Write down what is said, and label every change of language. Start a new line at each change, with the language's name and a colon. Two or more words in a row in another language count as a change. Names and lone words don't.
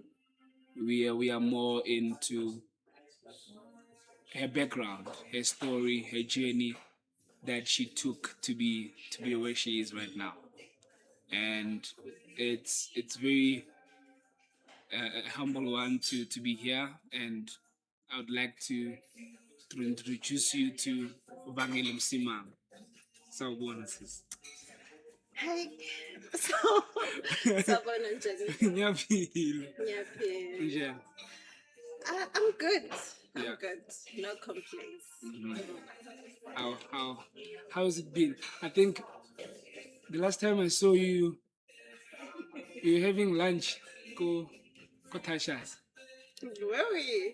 English: We are more into her background, her story, her journey that she took to be where she is right now, and it's very a humble one to be here, and I would like to introduce you to Vangile Msimango. So bonuses.
North Ndebele: Hi. So, Sabona njani? Ngiyaphila. Ngiyaphila. Njani?
English: I'm good. I'm Yeah. good. No complaints. How has it been? I think the last time I saw you, you were having lunch. Go Tasha's. Where were you?